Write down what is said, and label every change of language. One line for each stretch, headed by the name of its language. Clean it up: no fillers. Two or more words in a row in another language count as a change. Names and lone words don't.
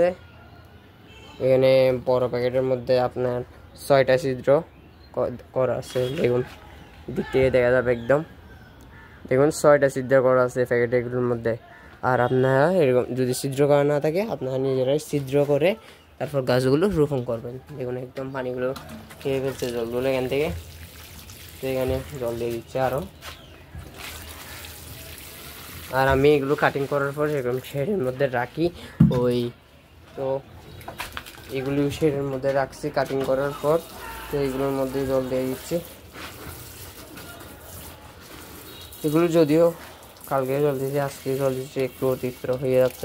Bangla: এখানে বড় প্যাকেটের মধ্যে আপনার 6টা ছিদ্র করা আছে, দেখুন দিক থেকে দেখা যাবে একদম। দেখুন 6টা ছিদ্র করা আছে প্যাকেটগুলোর মধ্যে। আর আপনারা এরকম যদি ছিদ্র করা না থাকে আপনারা নিজেরাই ছিদ্র করে তারপর গাছগুলো রোপণ করবেন। দেখুন একদম পানিগুলো খেয়ে ফেলছে জলগুলো এখান থেকে।
Chinese: 这个呢，要累加了。
Bangla: আর আমি এগুলো কাটিং করার পর এরকম শেডের মধ্যে রাখি। ওই তো এগুলো শেডের মধ্যে রাখছি কাটিং করার পর। তো এগুলোর মধ্যে জল দিয়ে দিচ্ছি। এগুলো যদিও কালকে জল দিয়েছি, আজকে জল দিচ্ছি, একটু অতিরিক্ত হয়ে যাচ্ছে।